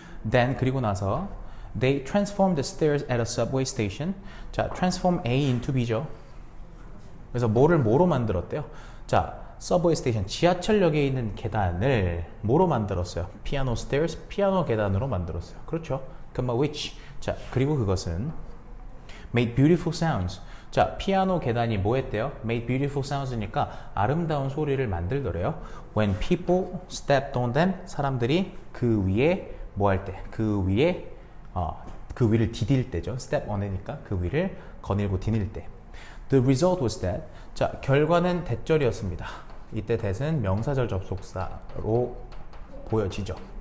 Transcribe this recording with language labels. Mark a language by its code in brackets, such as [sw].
[en] Then [ko] 그리고 나서 [en] they transformed the stairs at a subway station. 자, transform A into B죠. [ko] 그래서 뭐로 만들었대요? 자, 서브웨이 스테이션, 지하철역에 있는 계단을 뭐로 만들었어요? 피아노 stairs, 피아노 계단으로 만들었어요. 그렇죠? which. 자, 그리고 그것은 [en] made beautiful sounds. [ko] 자, 피아노 계단이 뭐 했대요? [en] made beautiful sounds [ko] 니까 아름다운 소리를 만들더래요. [en] When people stepped on them. [ko] 사람들이 그 위에 뭐 할 때? 그 위를 디딜 때죠. step on이니까 그 위를 거닐고 디딜 때. [en] The result was that. [ko] 자, 결과는 대절이었습니다. 이때 that은 명사절 접속사로 보여지죠.